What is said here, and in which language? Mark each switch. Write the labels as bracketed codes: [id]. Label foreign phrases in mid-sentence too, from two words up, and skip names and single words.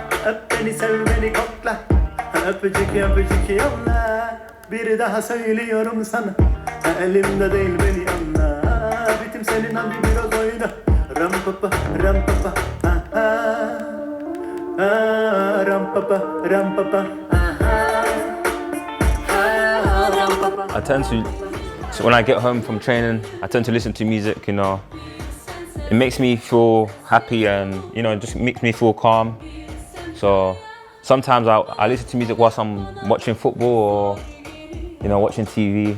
[tr] Öp beni sev beni kokla, öpücük öpücük yolla. Bir daha söylüyorum sana, elimde değil beni anla. Bitim senin hadi biraz oyna. Ram papa ram papa, ram papa ram papa, ram papa. [en] I tend to, so when I get home from training, I tend to listen to music, you know. It makes me feel happy and, you know, it just makes me feel calm. So sometimes I listen to music whilst I'm watching football or, you know, watching TV.